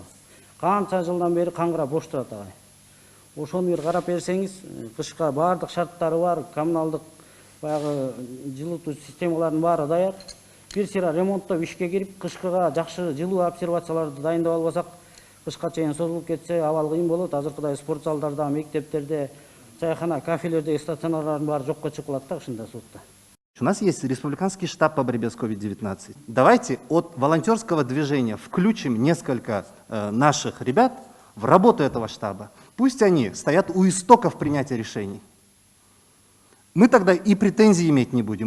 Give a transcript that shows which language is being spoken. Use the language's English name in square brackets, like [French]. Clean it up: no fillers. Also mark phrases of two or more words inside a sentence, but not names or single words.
[Kyrgyz] Канча жылдан бери каңгырап бош турат агай. Ошону бир карап берсеңиз, кышка баардык шарттары бар, коммуналдык баягы жылытуу системаларынын баары даяр. Бир сыйра ремонттоп ишке кирип, кышкыга жакшы жылуу обсервацияларды дайындап албасак, кышка чейин созулуп кетсе абал кыйын болот. Азыркыдай спорт залдарда, мектептерде, чайхана, кафелердеги стационарлардын баары жокко чыгып калат да ушундай суутта. [Russian] У нас есть республиканский штаб по борьбе с COVID-19. Давайте от волонтерского движения включим несколько наших ребят в работу этого штаба. Пусть они стоят у истоков принятия решений. Мы тогда и претензий иметь не будем.